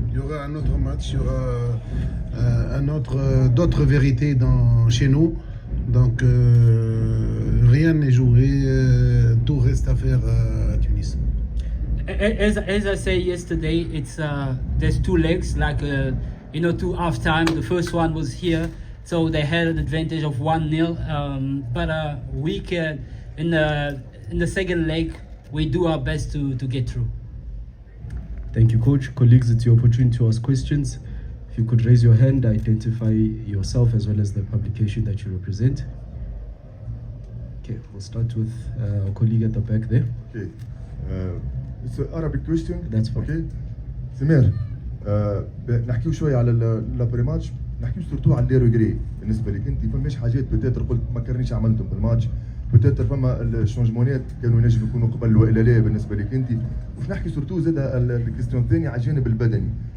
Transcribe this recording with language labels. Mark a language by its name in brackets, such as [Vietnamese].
[French] Il y aura un autre match, il y aura d'autres vérités chez nous. Donc rien n'est joué, tout reste à faire à Tunis. [English] As I say yesterday, there's 2 legs, like two half time. The first one was here, so they had an advantage of 1-0. But we can in the second leg, we do our best to get through. Thank you, Coach. Colleagues, it's your opportunity to ask questions. If you could raise your hand, identify yourself as well as the publication that you represent. Okay, we'll start with our colleague at the back there. Okay. It's an Arabic question. That's fine. Okay. [Arabic] سمير نحكيو شوية على [French] الابري ماتش، [Arabic] نحكيو [French] سورتو [Arabic] على [French] لي ريغري [Arabic] بالنسبة لك انت، فماش حاجات بتاتر قلت ما كرنيش عملتهم بالماتش، بتاتر فما [French] الشونجمونات [Arabic] كانوا ينجموا يكونوا قبل والا لا بالنسبة لك انت، وش نحكي سورتو زاد [French] الكيستيون [Arabic] الثانية على الجانب البدني،